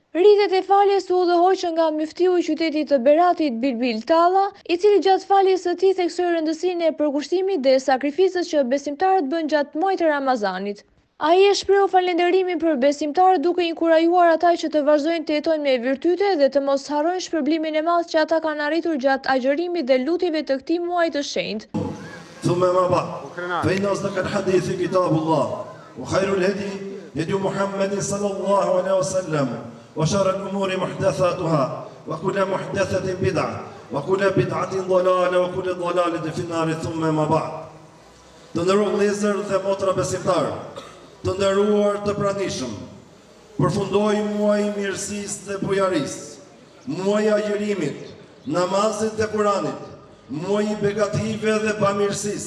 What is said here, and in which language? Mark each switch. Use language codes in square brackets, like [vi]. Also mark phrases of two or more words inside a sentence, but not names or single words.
[sq] Rritet e faljes u udhëhoqën nga muftiu i qytetit të Beratit Bilbil Talla, I cili gjatë faljes së tij theksoi rëndësinë e përkushtimit dhe sakrificës që besimtarët bën gjatë muajit të Ramazanit. Ai e shprehu falënderimin për besimtarët duke inkurajuar ata që të vazhdojnë të jetojnë me virtyte dhe të mos harrojnë shpërblimin e madh që ata kanë arritur gjatë agjërimit dhe lutjeve të këtij muaji të shenjtë. [ar] ثم ما بعد فإن أصدق الحديث كتاب الله وخير الهدي هدي محمد صلى الله عليه وسلم وشر الأمور محدثاتها وكل محدثة بدعة وكل بدعة ضلالة وكل ضلالة في النار ثم ما بعد. [sq] Të nderuar vëllezër dhe motra besimtarë, të nderuar të pranishëm, përfundoi muaji I mirësisë dhe bujarisë, muaji I agjërimit, namazit dhe Kuranit, muaji I begative dhe bamirësisë.